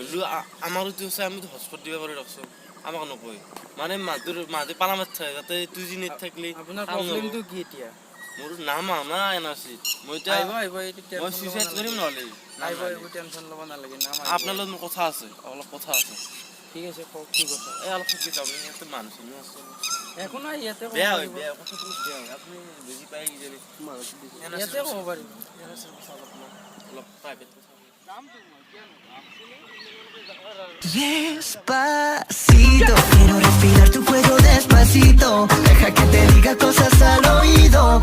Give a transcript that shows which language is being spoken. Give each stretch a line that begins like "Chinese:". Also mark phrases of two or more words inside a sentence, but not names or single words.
Assamese: হ'লেও আমাৰোতো আছে আমিতো হটস্পট দিব পাৰোঁ ৰকচোন আমাক নকয় মানে মাহতে পালা মাত থাকে যাতে 2G নেট থাকিলে আপোনাৰ প্ৰব্লেমটো কি এতিয়া মোৰ নাম না NRC মই এতিয়া মই সুইচাইড কৰিম নহ'লে এইবোৰ টেনশ্যন ল'ব নালাগে আপোনাৰ লগত মোৰ কথা আছে অলপ কথা আছে ঠিক আছে কওক কি কথা এই অলপ থাকি যাওঁ ইয়াতে মানুহ চানুহ আছে একো নাই ইয়াতে বেয়া হয় কথাটো বেয়া হয় আপুনি বুজি পায় কিজানি ইয়াতে ক'ব পাৰিম অলপ প্ৰাইভেট কথা
Spanish: Despacito, quiero respirar tu cuello despacito. Deja que te diga cosas al oído.